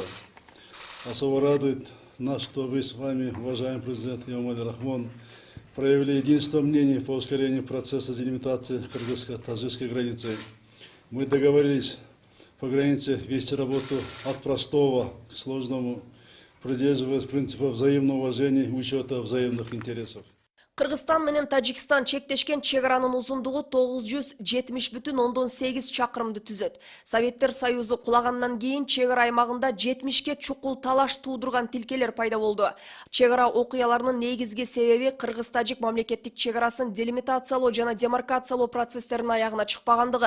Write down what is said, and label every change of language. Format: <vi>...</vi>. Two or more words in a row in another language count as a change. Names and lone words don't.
<ru>Особо радует нас, что вы с вами, уважаемый президент Эмомали Рахмон, проявили единство мнений по ускорению процесса делимитации кыргызско-таджикской границы. Мы договорились по границе вести работу от простого к сложному, придерживаясь принципа взаимного уважения и учета взаимных интересов.</ru> <ky>Кыргызстан менен Тажикстан чектешкен чегаранын узундугу 970,8 чакырымды түзөт. Советтер Союзу кулагандан кийин чегара аймагында 70ке чукул талаш туудурган тилкелер пайда болду. Чегара окуяларынын негизги себеби Кыргыз-Тажик мамлекеттик чегарасын делимитациялоо жана демаркациялоо процесстеринин аягына чыкпагандыгы.</ky>